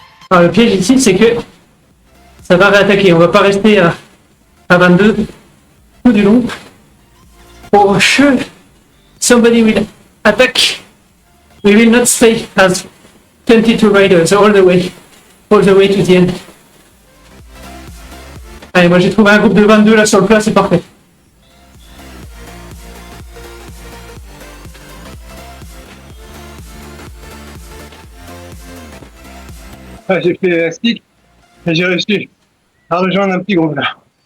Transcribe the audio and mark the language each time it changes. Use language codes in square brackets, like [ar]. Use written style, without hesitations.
[fr] Alors, le piège ici, c'est que ça va réattaquer. On va pas rester à 22 tout du long. [en] For sure, somebody will attack. We will not stay as 22 riders all the way to the end. [fr] Allez, moi j'ai trouvé un groupe de 22 là sur le plat, c'est parfait. Ah, j'ai fait l'élastique et j'ai réussi à rejoindre un petit groupe là.